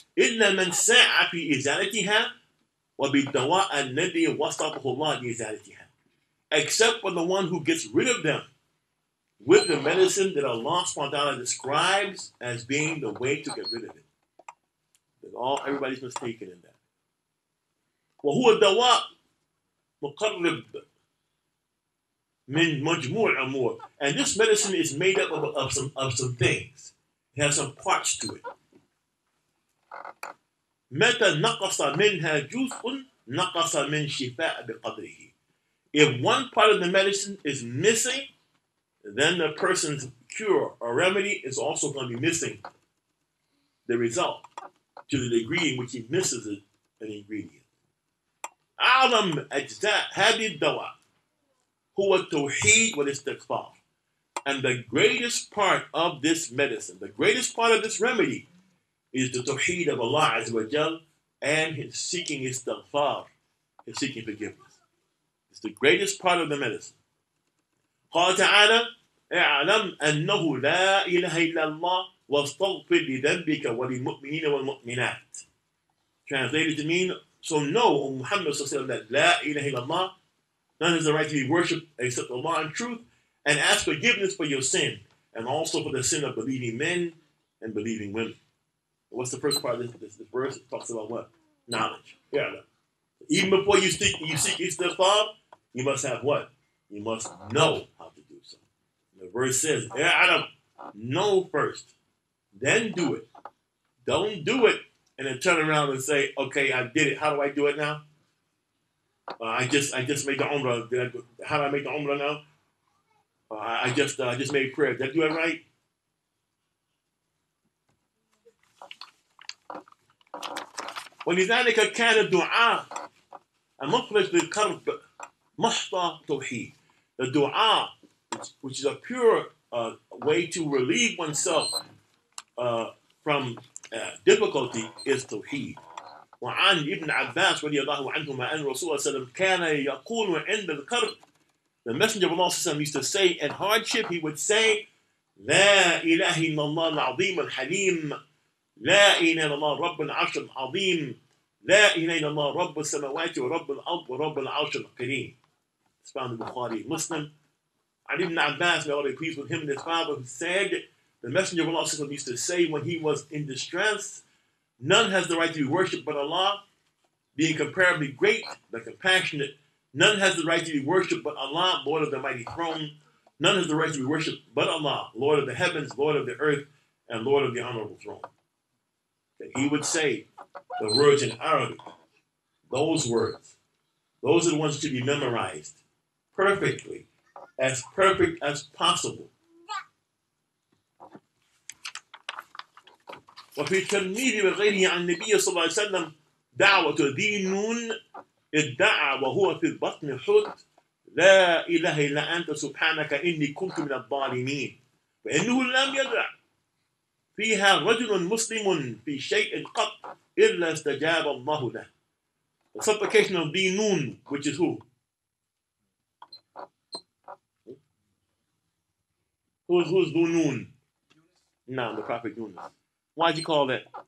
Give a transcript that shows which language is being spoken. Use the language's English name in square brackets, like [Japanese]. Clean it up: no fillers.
[Arabic] إلا من سعى في إزالتها وبالدواء الذي وصفه الله لإزالتها. [English] Except for the one who gets rid of them with the medicine that Allah subhanahu wa ta'ala describes as being the way to get rid of it. Everybody's mistaken in that. [Arabic] وهو الدواء مقرب من مجموع أمور. [English] And this medicine is made up of some things. It has some parts to it. [Arabic] متى نقص منها جزء نقص من شفاء بقدره. [English] If one part of the medicine is missing, then the person's cure or remedy is also going to be missing the result to the degree in which he misses an ingredient. [Arabic] أعظم أجزاء هذه الدواء هو التوحيد والاستغفار. [English] And the greatest part of this medicine, the greatest part of this remedy, is the tawheed of Allah Azza wa Jal and his seeking istighfar, his seeking forgiveness. It's the greatest part of the medicine. [Arabic] قال تعالى اعلم أنه لا إله إلا الله واستغفر لذنبك وللمؤمنين والمؤمنات. [English] Translated to mean, so know, O Muhammad that La ilaha illallah, none has the right to be worshipped except Allah in truth, and ask forgiveness for your sin, and also for the sin of believing men and believing women. What's the first part of this verse? It talks about what? Knowledge. Yeah. Even before you seek istighfar, you must have what? You must know how to do so. The verse says, Adam, know first, then do it. Don't do it and then turn around and say, okay, I did it. How do I do it now? I just made the umrah. How do I make the umrah now? I just made prayer. Did I do it right? [Arabic] ولذلك كان الدعاء المخلص للقلب محض توحيد. [English] The dua, which is a pure way to relieve oneself from difficulty, is tawheed. [Arabic] وعن ابن عباس رضي الله عنهما أن رسول الله صلى الله عليه وسلم كان يقول عند الكرب. [English] The Messenger of Allah used to say in hardship, he would say, [Arabic] لا إله إلا الله العظيم الحليم لا إله إلا الله رب العرش العظيم لا إله إلا الله رب السماوات ورب الأرض ورب العرش الكريم. [English] It's found in Bukhari, Muslim. Ali ibn Abbas, may Allah be pleased with him and his father, who said, the Messenger of Allah used to say when he was in distress, none has the right to be worshipped but Allah, being comparably great, the compassionate. None has the right to be worshipped but Allah, Lord of the mighty throne. None has the right to be worshipped but Allah, Lord of the heavens, Lord of the earth, and Lord of the honorable throne. And he would say the words in Arabic, those words, those are the ones to be memorized perfectly, as perfect as possible. [Arabic] وفي الترمذي وغيره عن النبي صلى الله عليه وسلم دعوة ذي نون ادعى وهو في البطن حوت لا إله إلا أنت سبحانك إني كنت من الظالمين فإنه لم يدع فيها رجل مسلم في شيء قط إلا استجاب الله له. [English] The supplication of ذي نون, which is who? Who's ذو نون? No, the Prophet Yunus. Why'd you call that?